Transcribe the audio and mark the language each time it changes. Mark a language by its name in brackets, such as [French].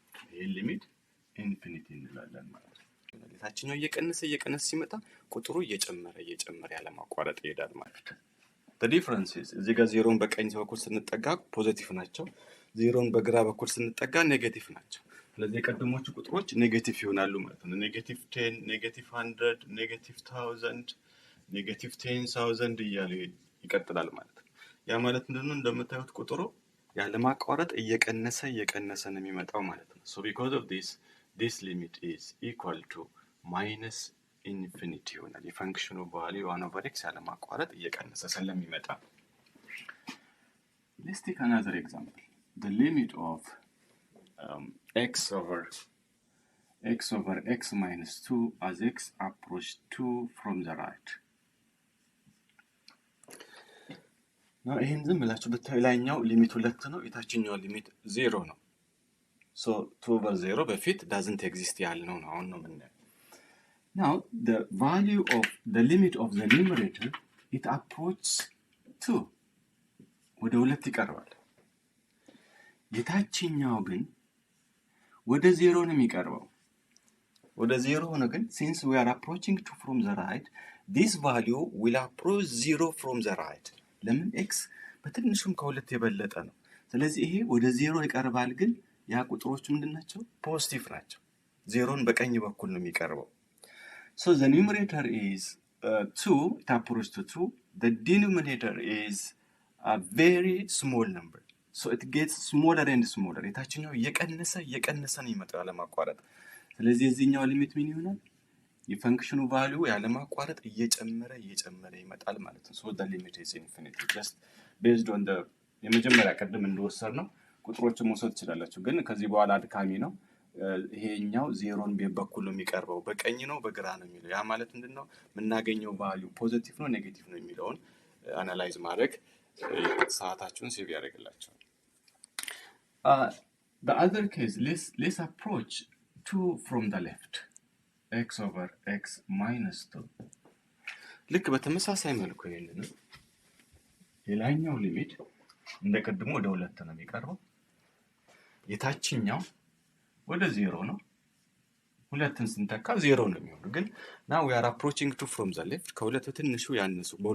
[Amharic] ይሄ ሊሚት ኢንፊኒቲ እንላለን ማለት ነው። ታችኛው እየቀነሰ ሲመጣ ቁጥሩ እየጨመረ ያለማቋረጥ ይሄዳል ማለት ነው። [English] the difference is [Amharic] እዚህ ጋር ዜሮን በቀኝ በኩል ስንጠጋ ፖዚቲቭ ናቸው፣ ዜሮን በግራ በኩል ስንጠጋ ኔጌቲቭ ናቸው። ስለዚህ የቀድሞቹ ቁጥሮች ኔጌቲቭ ይሆናሉ ማለት ነው። ኔጌቲቭ 10 ኔጌቲቭ 100 ኔጌቲቭ 1000 ኔጌቲቭ 10000 እያለ ይቀጥላል ማለት ነው። ያ ማለት ምንድነው? እንደምታዩት ቁጥሩ ያለማቋረጥ እየቀነሰ ነው የሚመጣው ማለት ነው። [English] so because of this limit is equal to minus infinity [Amharic] ይሆናል። የፈንክሽኑ ቫልዩ 1/x ያለማቋረጥ እየቀነሰ ስለሚመጣ [English] let's take another example. The limit of x over x minus 2 as x approach 2 from the right. now [Amharic] ይሄን ዝም ብላችሁ ብታዩ ላይኛው ሊሚት 2 ነው፣ የታችኛው ሊሚት 0 ነው። [English] so 2 over 0 በፊት doesn't exist ያልነው ነው አሁን ነው የምናየው። now the value of the limit of the numerator it approaches 2 [Amharic] ወደ 2 ይቀርባል። የታችኛው ግን ወደ 0 ነው የሚቀርበው። ወደ 0 ሆነ ግን [English] since we are approaching 2 from the right, this value will approach 0 from the right. [Amharic] ለምን x በትንሹም ከሁለት የበለጠ ነው። ስለዚህ ይሄ ወደ 0 ይቀርባል፣ ግን ያ ቁጥሮች ምንድናቸው? ፖዚቲቭ ናቸው። 0ን በቀኝ በኩል ነው የሚቀርበው። [English] so the numerator is 2, it approaches to 2. the denominator is a very small number, so it gets smaller and smaller. [Amharic] የታችኛው እየቀነሰ ነው ይመጣው ያለማቋረጥ። ስለዚህ የዚህኛው ሊሚት ምን ይሆናል? የፈንክሽኑ ቫልዩ ያለማቋረጥ እየጨመረ ይመጣል ማለት ነው። [English] so the limit is infinity just based on the [Amharic] የመጀመሪያ ቀደም እንደወሰድ ነው ቁጥሮችን መውሰድ ትችላላችሁ፣ ግን ከዚህ በኋላ አድካሚ ነው። ይሄኛው 0ን በኩል ነው የሚቀርበው፣ በቀኝ ነው በግራ ነው የሚለው። ያ ማለት ምንድነው? የምናገኘው ቫልዩ ፖዚቲቭ ነው ኔጌቲቭ ነው የሚለውን አናላይዝ ማድረግ ሰዓታችሁን ሴቭ ያደርግላችኋል። [English] the other case, let's approach 2 from the left, x over x minus 2. [Amharic] ልክ በተመሳሳይ መልኩ ይሄንን የላይኛው ሊሚት እንደቀድሞ ወደ 2 ነው የሚቀርበው፣ የታችኛው ወደ 0 ነው። ሁለትን ስንተካ 0 ነው የሚሆነው። ግን [English] now we are approaching 2 from the left፣ [Amharic] ከሁለት ትንሹ ያነሱ